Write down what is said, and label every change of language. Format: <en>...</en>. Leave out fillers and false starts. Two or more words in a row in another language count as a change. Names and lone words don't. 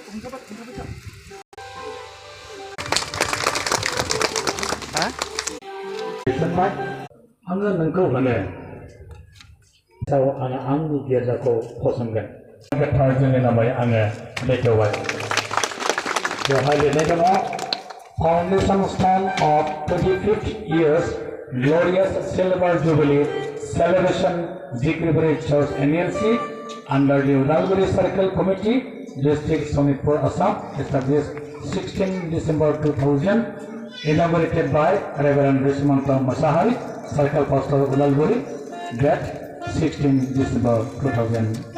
<brx>आङो नोंखौ होनो आङो आंनि गिर्जाखौ फसंगोन गोथार जोंनि नामै आङो बेखेवबाय बेवहाय लिरनाय दङ</brx> <en>foundation stone of 25th years glorious silver jubilee celebration Jikribary Church NLC under the Udalguri Circle Committee District Sonitpur Assam established 16 December 2000 inaugurated by Reverend Rishmanta Masahari Circle Pastor Udalguri date 16 December 2025.</en>